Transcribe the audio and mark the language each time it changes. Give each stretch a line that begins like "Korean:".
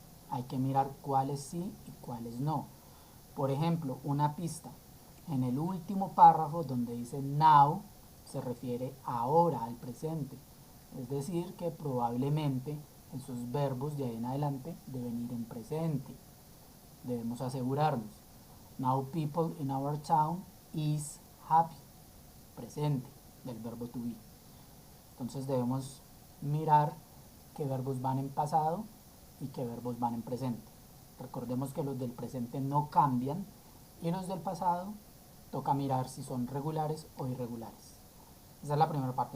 Spanish: Hay que mirar cuáles sí y cuáles no. Por ejemplo, una pista. En el último párrafo donde dice now, se refiere ahora, al presente. Es decir, que probablemente esos verbos de ahí en adelante deben ir en presente. Debemos asegurarnos.
English: Now people in our town is happy.
Spanish: Presente del verbo to be. Entonces debemos mirar qué verbos van en pasado y qué verbos van en presente. Recordemos que los del presente no cambian y los del pasado toca mirar si son regulares o irregulares. Esa es la primera parte.